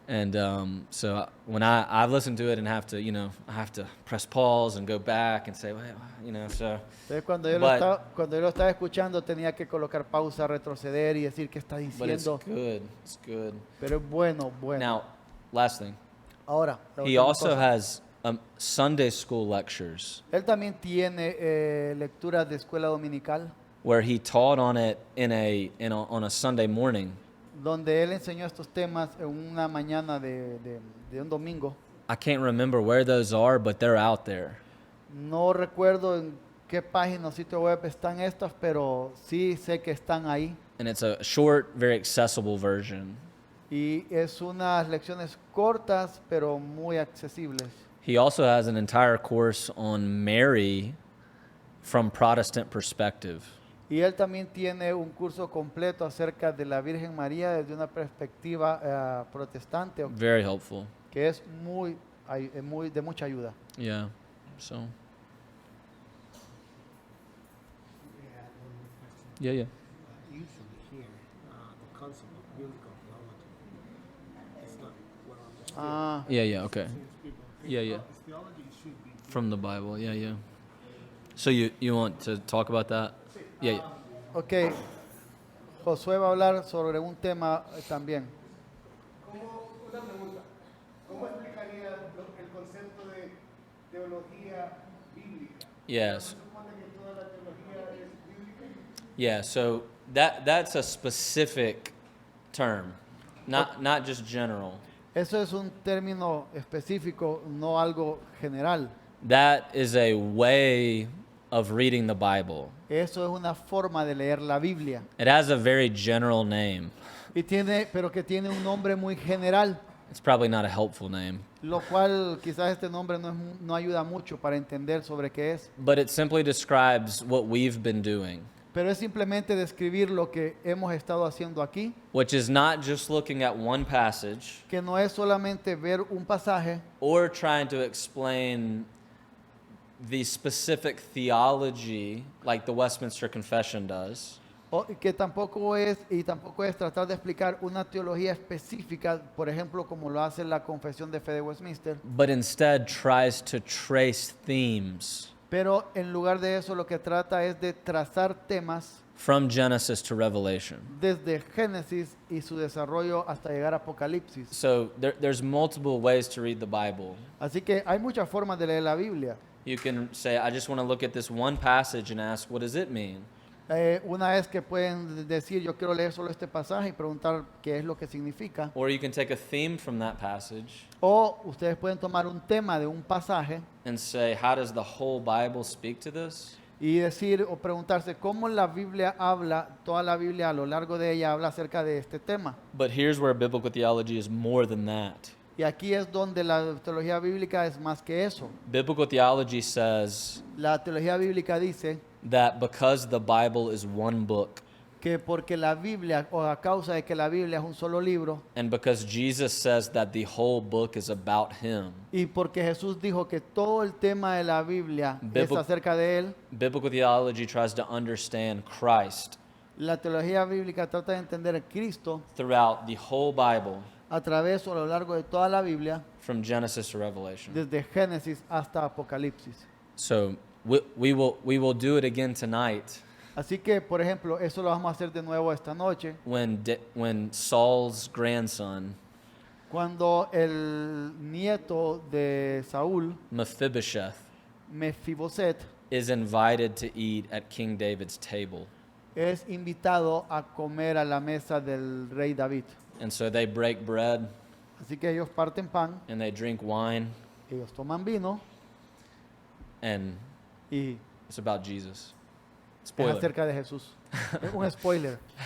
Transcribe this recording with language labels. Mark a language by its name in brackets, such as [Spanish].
[English] And so when I've listened to it and have to, I have to press pause and go back and say, well, so. [Spanish] Entonces cuando yo lo estaba escuchando tenía que colocar pausa, retroceder y decir qué está [English] But it's [Spanish] diciendo. [English] good. It's good. [Spanish] Pero es bueno. [English] Now, last thing. [Spanish] Ahora, la [English] He [Spanish] última [English] also [Spanish] cosa. [English] has Sunday school lectures [Spanish] Él también tiene lecturas de escuela dominical [English] where he taught on it on a Sunday morning. [Spanish] donde él enseñó estos temas en una mañana de un domingo. [English] I can't remember where those are, but they're out there. [Spanish] No recuerdo en qué página o sitio web están estas, pero sí sé que están ahí. [English] And it's a short, very accessible version. [Spanish] Y es unas lecciones cortas, pero muy accesibles. [English] He also has an entire course on Mary from Protestant perspective. [Spanish] Y él también tiene un curso completo acerca de la Virgen María desde una perspectiva protestante, [English] Very helpful. [Spanish] que es de mucha ayuda. [English] Yeah. So. Yeah, yeah. Usually here, the concept of biblical theology is not well understood. Ah, Yeah, okay. People think Yeah, yeah. theology should be From the Bible. Yeah, yeah. So you want to talk about that? Yeah, yeah. ok. [Spanish] Josué va a hablar sobre un tema también. Una pregunta. ¿Cómo explicaría el concepto de teología bíblica? [English] Yes. [Spanish] ¿Se supone que toda la teología es bíblica? [English] Yeah, so that's a specific term. Not just general. [Spanish] Eso es un término específico, no algo general. [English] That is a way of reading the Bible. [Spanish] Eso es una forma de leer la Biblia. [English] It has a very general name. [Spanish] Pero que tiene un nombre muy general, [English] It's probably not a helpful name, [Spanish] lo cual quizás este nombre no ayuda mucho para entender sobre qué es. [English] but it simply describes what we've been doing, [Spanish] Pero es simplemente describir lo que hemos estado haciendo aquí, [English] which is not just looking at one passage [Spanish] que no es solamente ver un pasaje [English] or trying to explain the specific theology like the Westminster Confession does, [Spanish] que tampoco es tratar de explicar una teología específica, por ejemplo, como lo hace la Confesión de Fe de Westminster, [English] but instead tries to trace themes [Spanish] pero en lugar de eso lo que trata es de trazar temas [English] from Genesis to Revelation. [Spanish] desde Génesis y su desarrollo hasta llegar a Apocalipsis. [English] So there's multiple ways to read the Bible. [Spanish] Así que hay muchas formas de leer la Biblia. [English] You can say, I just want to look at this one passage and ask, what does it mean? [Spanish] Una vez que pueden decir, yo quiero leer solo este pasaje y preguntar qué es lo que significa. [English] Or you can take a theme from that passage [Spanish] O ustedes pueden tomar un tema de un pasaje [English] and say, how does the whole Bible speak to this? [Spanish] y decir o preguntarse cómo la Biblia habla, toda la Biblia a lo largo de ella habla acerca de este tema. [English] But here's where biblical theology is more than that. [Spanish] Y aquí es donde la teología bíblica es más que eso. [English] Biblical theology says [Spanish] La teología bíblica dice [English] that because the Bible is one book, [Spanish] que porque la Biblia, o a causa de que la Biblia es un solo libro, [English] and because Jesus says that the whole book is about him, [Spanish] y porque Jesús dijo que todo el tema de la Biblia es [English] Bible- [Spanish] acerca de Él, [English] biblical theology tries to understand Christ [Spanish] la teología bíblica trata de entender a Cristo [English] throughout the whole Bible, [Spanish] a través o a lo largo de toda la Biblia, [English] from Genesis to Revelation. [Spanish] desde Génesis hasta Apocalipsis. [English] So we will do it again tonight [Spanish] Así que, por ejemplo, eso lo vamos a hacer de nuevo esta noche, [English] when Saul's grandson, [Spanish] cuando el nieto de Saúl, [English] Mephibosheth, [Spanish] Mefiboset, [English] is invited to eat at King David's table. [Spanish] es invitado a comer a la mesa del rey David. [English] And so they break bread [Spanish] Así que ellos parten pan, [English] and they drink wine, [Spanish] ellos toman vino [English] and [Spanish] y [English] it's about Jesus. [Spanish] es [English] Spoiler. [Spanish] acerca de Jesús. Es un spoiler.